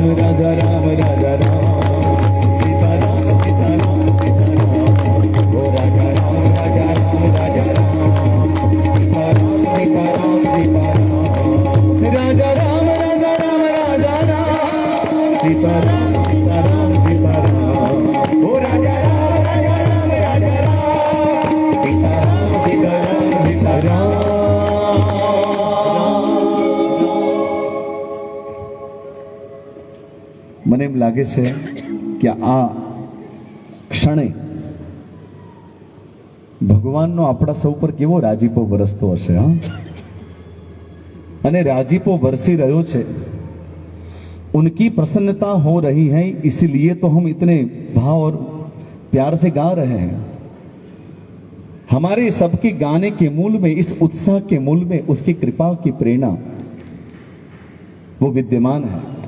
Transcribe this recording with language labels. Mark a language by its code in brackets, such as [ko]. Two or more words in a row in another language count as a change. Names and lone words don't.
[hi] राजा राम राजा राम सीता राम सीता राम सीता राम ओ राजा राम राजा राम राजा राम सीता राम सीता राम सीता राम राजा राम राजा राम राजा राम सीता राम सीता राम सीता राम ओ राजा राम राजा राम राजा राम सीता राम सीता राम सीता राम। [gu] મને એમ લાગે છે કે આ ક્ષણે ભગવાનનો આપણા સૌ પર કેવો રાજીપો વરસતો હશે હા અને રાજીપો વરસી રહ્યો છે [hi] उनकी प्रसन्नता हो रही है इसीलिए तो हम इतने भाव और प्यार से गा रहे हैं। हमारे सबके गाने के मूल में इस उत्साह के मूल में उसकी कृपा की प्रेरणा वो विद्यमान है।